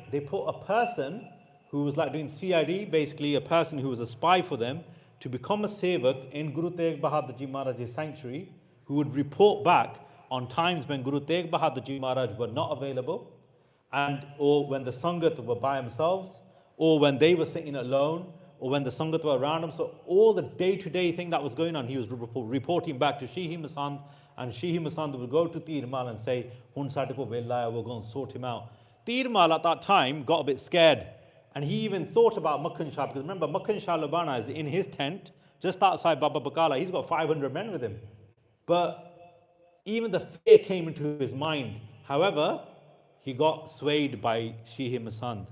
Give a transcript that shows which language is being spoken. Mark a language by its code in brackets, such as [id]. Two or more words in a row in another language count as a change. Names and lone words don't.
[en] They put a person who was like doing CID, basically a person who was a spy for them, to become a sevak in Guru Tegh Bahadur Ji Maharaj's sanctuary, who would report back on times when Guru Tegh Bahadur Ji Maharaj were not available, and or when the Sangat were by themselves, or when they were sitting alone, or when the Sangat were around them. So all the day-to-day thing that was going on, he was reporting back to Shihi Masand And Shaheed Masand would go to Tegh Bahadur and say, [pa] Hun sade ko vela hai, [en] we'll go and sort him out. Tegh Bahadur at that time got a bit scared. And he even thought about Makkan Shah, because remember, Makkan Shah Labana is in his tent, just outside Baba Bakala. He's got 500 men with him. But even the fear came into his mind. However, he got swayed by Shaheed Masand.